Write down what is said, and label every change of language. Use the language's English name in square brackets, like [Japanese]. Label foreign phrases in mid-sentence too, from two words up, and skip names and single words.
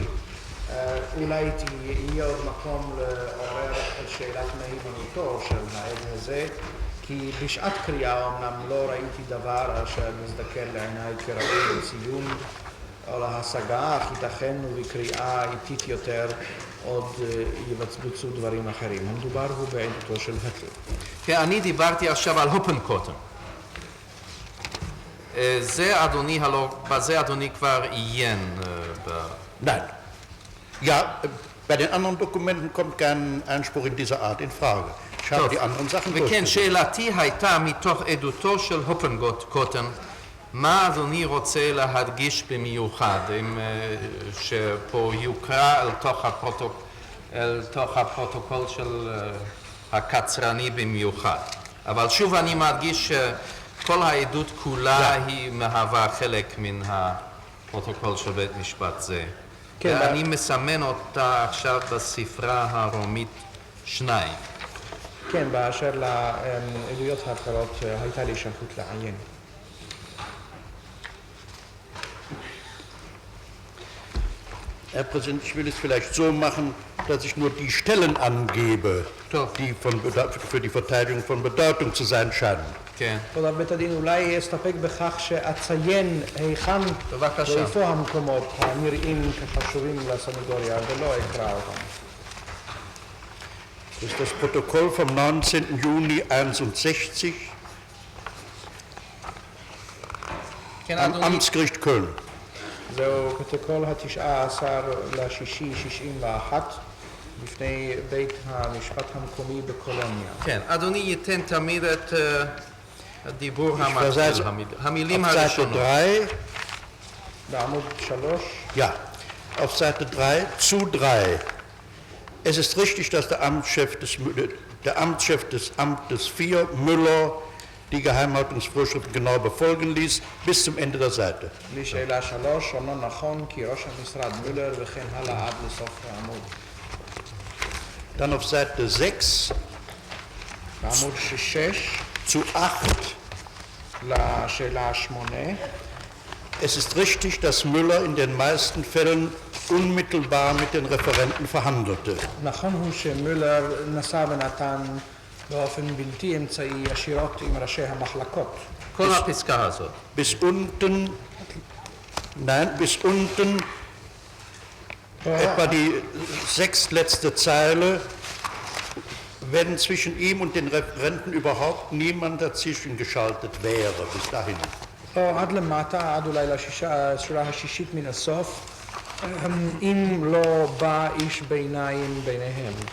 [Hebrew] אולי יהיה עוד מקום לעורר את שאלת מהימנותו של העד הזה, כי בשעת קריאה אמנם לא ראיתי דבר אשר מזדקר לעיניי כראוי לציון או להשגה, אך ייתכן ובקריאה איטית יותר עוד יבצבצו דברים אחרים. המדובר הוא בעדותו של הטל. כן, אני דיברתי עכשיו על הופנקוטן. בזה אדוני כבר עיין. [German] Nein. Ja, bei den anderen Dokumenten kommt kein Einspruch in dieser Art in Frage. Ich habe die anderen Sachen [Hebrew] וכן, שאלתי הייתה מתוך עדותו של הופנקוטן, מה אדוני רוצה להדגיש במיוחד, שפה יוקרא אל תוך הפרוטוקול של הקצרני במיוחד. אבל שוב אני מדגיש שכל העדות כולה היא מהווה חלק מן הפרוטוקול של בית משפט זה. ואני מסמן אותה עכשיו בספרה הרומית 2. כן, באשר לעדויות האחרות הייתה לי שייכות לעיין. [German] Herr Präsident, ich will es vielleicht so machen, dass ich nur die Stellen angebe, die für die Verteidigung von Bedeutung zu sein scheinen. [Hebrew] כן. תודה בית הדין, אולי אסתפק בכך שאציין היכן ואיפה המקומות הנראים כחשובים לסנגוריה ולא אקרא אותם. [German] Das ist das Protokoll vom 19. Juni 61, [Hebrew] כן, [German] am [Hebrew] אדוני. [German] Amtsgericht Köln. [Hebrew] זהו פרוטוקול ה-19 לשישי 61 בפני בית המשפט המקומי בקולוניה. כן, אדוני ייתן תמיד את הדיבור [German] versetze [Hebrew] המתחיל, המילים [German] Auf Seite [Hebrew] הראשונות. [German] 3, [Hebrew] בעמוד 3, [German] ja, auf Seite 3, zu 3. Es ist richtig, dass der Amtschef des Amtes 4, Müller, die Geheimhaltungsvorschriften genau befolgen ließ, bis zum Ende der Seite. [Hebrew] לשאלה 3, אומנם נכון כי ראש המשרד מולר וכן הלאה עד לסוף העמוד. [German] Dann auf Seite 6, [Hebrew] בעמוד 6, [German] zu 8. [Hebrew] לשאלה 8, [German] Es ist richtig, dass Müller in den meisten Fällen unmittelbar mit den Referenten verhandelte. [Hebrew] נכון הוא שמולר נשא ונתן באופן בלתי אמצעי ישירות עם ראשי המחלקות. כל הפסקה הזאת. [German] Bis unten, nein, bis unten, etwa die sechstletzte Zeile, wenn zwischen ihm und den Referenten überhaupt niemand dazwischen geschaltet wäre, bis dahin. [Hebrew] או עד למטה, עד אולי לשורה השישית מן הסוף, אם לא בא איש ביניים ביניהם.